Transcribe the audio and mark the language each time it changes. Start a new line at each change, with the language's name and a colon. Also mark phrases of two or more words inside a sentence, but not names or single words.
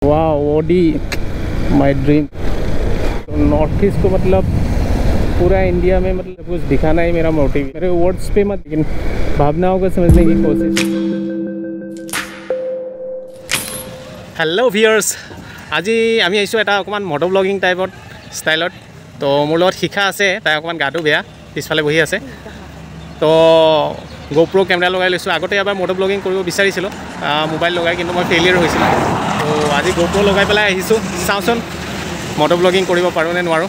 Hindi: वाह ओडी
English: my dream.
Hindi: तो नॉर्थ ईस्ट को मतलब पूरा इंडिया में मतलब कुछ दिखाना ही मेरा मोटिव। मेरे वर्ड्स पे मत, लेकिन भावनाओं को समझने की कोशिश।
English: hello viewers,
Assamese: আজি আমি আহিছোঁ এটা অকণমান মটো ব্লগিং টাইপত ষ্টাইলত। তো মোৰ লগত শিখা আছে, তাই অকণমান গাটো বেয়া, পিছফালে বহি আছে। তো গোপ্ৰ কেমেৰা লগাই লৈছোঁ। আগতে এবাৰ মটো ব্লগিং কৰিব বিচাৰিছিলোঁ মোবাইল লগাই, কিন্তু মই ফেইলিয়াৰ হৈছিলোঁ। তো আজি গোপ্ৰ লগাই পেলাই আহিছোঁ, চাওঁচোন মটো ব্লগিং কৰিব পাৰোঁ নে নোৱাৰোঁ।